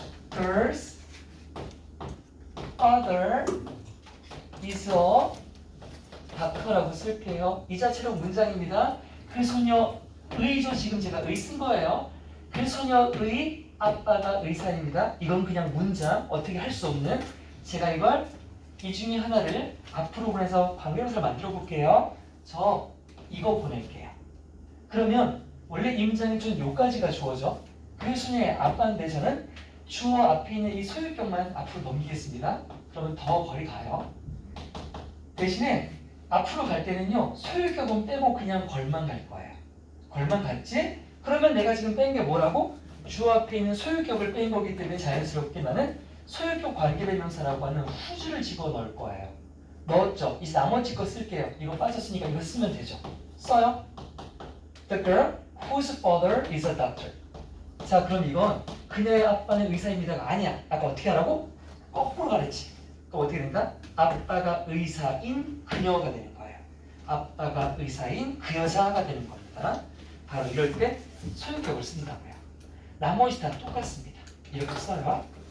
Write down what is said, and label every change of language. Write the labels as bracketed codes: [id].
[en] The girl's father is a doctor라고 [ko] 쓸게요. 이 자체로 문장입니다. 그 소녀의죠. 지금 제가 의 쓴 거예요. 그 소녀의 아빠가 의사입니다. 이건 그냥 문장, 어떻게 할 수 없는. 제가 이걸 이 중에 하나를 앞으로 보내서 관계명사를 만들어 볼게요. 저 이거 보낼게요. 그러면 원래 이 문장이 좀 요까지가 주어져. 그 소녀의 아빠인데 저는 주어 앞에 있는 이 소유격만 앞으로 넘기겠습니다. 그러면 더 거리 가요. 대신에 앞으로 갈 때는요. 소유격은 빼고 그냥 걸만 갈 거예요. 걸만 갔지? 그러면 내가 지금 뺀 게 뭐라고? 주어 앞에 있는 소유격을 뺀 거기 때문에 자연스럽게 나는 소유격 관계대명사라고 하는 후주를 집어넣을 거예요. 넣었죠? 이제 나머지 거 쓸게요. 이거 빠졌으니까 이거 쓰면 되죠. 써요. [en] The girl whose father is a doctor. [ko] 자, 그럼 이건 그녀의 아빠는 의사입니다가 아니야. 아까 어떻게 하라고? 거꾸로 가랬지. 그럼 어떻게 된다? 아빠가 의사인 그녀가 되는 거예요. 아빠가 의사인 그 여자가 되는 겁니다. 바로 이럴 때 소유격을 쓴다고요. 나머지 다 똑같습니다. 이렇게 써요.